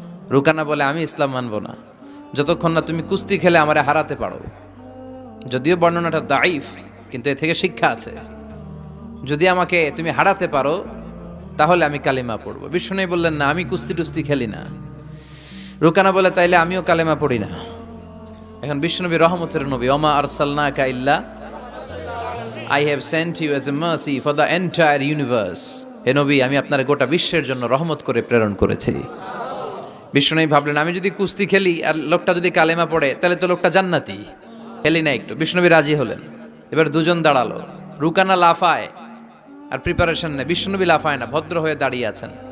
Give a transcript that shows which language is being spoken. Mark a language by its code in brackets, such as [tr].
[bn] রুকানা বলে, আমি ইসলাম মানবো না যতক্ষণ না তুমি কুস্তি খেলে আমারে হারাতে পারো। যদিও বর্ণনাটা দাইফ, কিন্তু এ থেকে শিক্ষা আছে। যদি আমাকে তুমি হারাতে পারো তাহলে আমি কালিমা পড়বো। বিশ্বনবী বললেন, না, আমি কুস্তি টুস্তি খেলি না। রুকানা বলে, তাইলে আমিও কালেমা পড়ি না। এখন বিশ্বনবী রহমতের নবী, [ar] ওমা আরসালনাকা ইল্লা [en] I have sent you as a mercy for the entire universe. [bn] হে নবী, আমি আপনার গোটা বিশ্বের জন্য রহমত করে প্রেরণ করেছি। বিশ্বনবী ভাবলেন, আমি যদি কুস্তি খেলি আর লোকটা যদি কালেমা পড়ে তাহলে তো লোকটা জান্নাতি। খেলি না একটু। বিশ্বনবী রাজি হলেন। এবার দুজন দাঁড়ালো। রুকানা লাফায় আর প্রিপারেশন নেয়, বিশ্বনবী লাফায় না, ভদ্র হয়ে দাঁড়িয়ে আছেন।